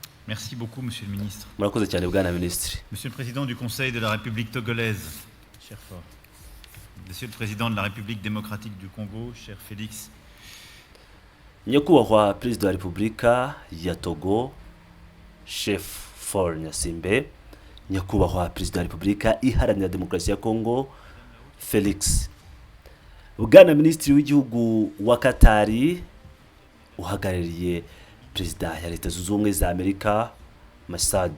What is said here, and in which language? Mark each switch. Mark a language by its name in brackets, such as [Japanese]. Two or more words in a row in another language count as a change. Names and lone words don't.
[French] Merci beaucoup, Monsieur le Ministre. [Kinyarwanda] murakoze cyane bwana minisitiri. [French] Monsieur le Président du Conseil de la République togolaise, cher Faure. Monsieur le Président de la République démocratique du Congo, cher Félix. [Kinyarwanda] Nyakubahwa Perezida wa Repubulika ya Togo, Chef Faure Nyasimbe, Nyakubahwa Perezida wa Repubulika Iharanira Demokarasi ya Congo, Felix. Bwana Minisitiri w'igihugu wa Katari uhagarariye Perezida ya Leta Zunze Ubumwe za Amerika, Masad.